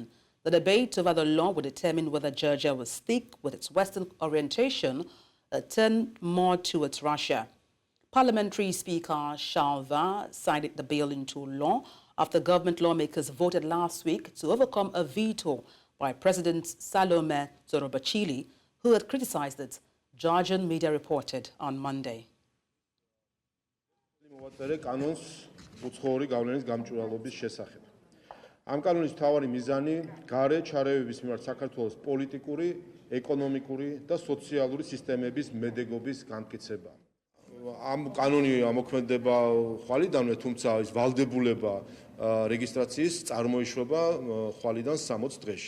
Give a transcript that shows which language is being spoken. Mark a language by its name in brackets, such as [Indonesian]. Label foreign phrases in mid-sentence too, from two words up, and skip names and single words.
[English] The debate over the law will determine whether Georgia will stick with its Western orientation or turn more towards Russia. Parliamentary Speaker Shalva signed the bill into law after government lawmakers voted last week to overcome a veto by President Salome Zorobachili who had criticized it, Georgian media reported on Monday. [Georgian] ამ კანონის მთავარი მიზანი გარე ჩარევების მიმართ საქართველოს პოლიტიკური, ეკონომიკური და სოციალური სისტემების მედეგობის განმტკიცება. ამ კანონი ამოქმედება ხვალიდანვე, თუმცა ის ვალდებულება რეგისტრაციის წარმოიშვება ხვალიდან 60 დღეში.